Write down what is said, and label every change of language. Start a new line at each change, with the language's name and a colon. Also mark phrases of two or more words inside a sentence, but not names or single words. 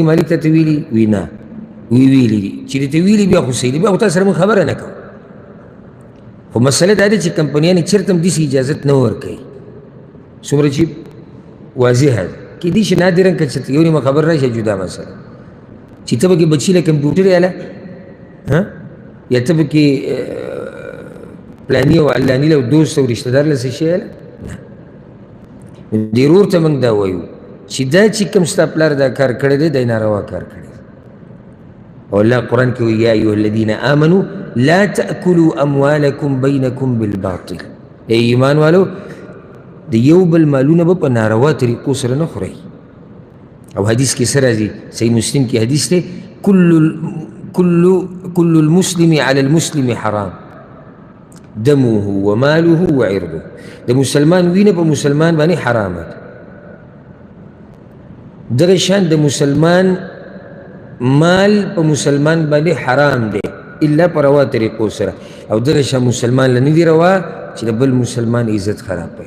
Pashto: مالک ته ته ویلي وي نه ویلي دي چې دې ته ویلي بیا خو صحیح دي بیا خو تا سره موږ خبره نه کوو خو مسله دا ده چې کمپنیانې چېرته هم داسې اجازت نه ورکوي څومره چې واضحه ده کیدای شي نادرا که چېرته یو نیمه خبر راشي جدا مسله چې ته پکې بچي له کمپیوټر یاله یا ته پکې پلاني او علاني له دوست او رشته دار له څه شی یاله ډېر ورته موږ دا وایو چې دا چې کوم ستا پلار دا کار کړی دی دی ناروا کار کړی دی او الله قرآن کې وایي
Arabic: یا ایها الذین آمنوا لا تأکلوا اموالکم بینکم بالباطل
Pashto: ای ایمان والو د یو بل مالونه به په ناروا طریقو سره نه خورئ. او حدیث کې څه راځي؟ صحیح مسلم کې حدیث دی
Arabic: كل المسلم على المسلم حرام دمه وماله وعرضه.
Pashto: د مسلمان وینه په مسلمان باندې حرامه ده. دغه شان د مسلمان مال په مسلمان باندې حرام دی الا په روا طریقو سره. او دغه شان مسلمان له نه دي روا چې د بل مسلمان عزت خراب کړي.